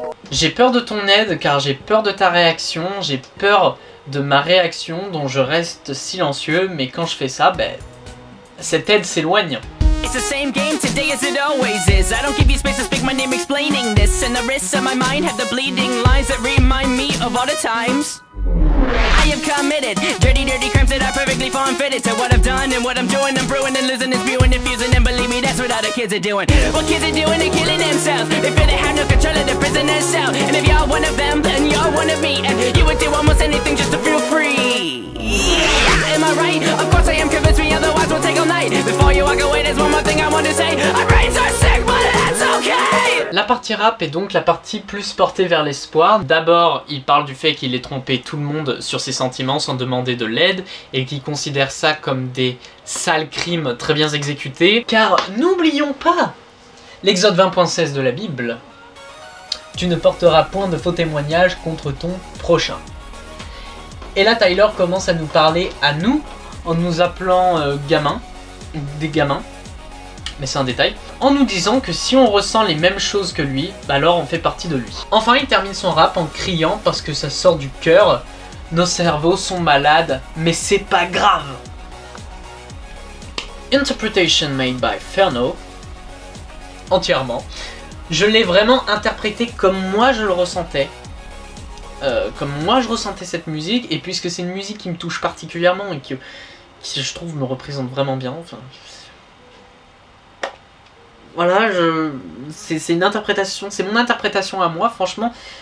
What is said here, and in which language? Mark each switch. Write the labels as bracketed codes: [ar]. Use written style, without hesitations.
[fr] J'ai peur de ton aide car j'ai peur de ta réaction, j'ai peur de ma réaction dont je reste silencieux, mais quand je fais ça, ben, cette aide s'éloigne. [en] It's the same game today as it always is. I don't give you space to speak my name explaining this. And the risks of my mind have the bleeding lines that remind me of all the times I have committed dirty crimes that are perfectly form-fitted to what I've done and what I'm doing. I'm brewing and losing and spewing and fusing, and believe me, that's what other kids are doing. What kids are doing, they're killing themselves. They feel they have no control of the prisoner's cell. And if you're one of them, then you're one of me. And you would do almost anything just to feel free. Yeah, am I right? Of course I am, convinced me, otherwise we'll take all night. Before you walk away, there's one more thing I want to say. Our brains are sick, but that's okay. [fr] La partie rap est donc la partie plus portée vers l'espoir. D'abord, il parle du fait qu'il ait trompé tout le monde sur ses sentiments sans demander de l'aide et qu'il considère ça comme des sales crimes très bien exécutés. Car n'oublions pas l'Exode 20.16 de la Bible. Tu ne porteras point de faux témoignages contre ton prochain. Et là, Tyler commence à nous parler à nous en nous appelant des gamins. Mais c'est un détail, en nous disant que si on ressent les mêmes choses que lui, bah alors on fait partie de lui. Enfin, il termine son rap en criant parce que ça sort du cœur. Nos cerveaux sont malades, mais c'est pas grave. [en] Interpretation made by Ferno, [fr] entièrement. Je l'ai vraiment interprété comme moi je le ressentais. Comme moi je ressentais cette musique, et puisque c'est une musique qui me touche particulièrement et qui je trouve me représente vraiment bien, enfin... Voilà, c'est une interprétation, c'est mon interprétation à moi, franchement.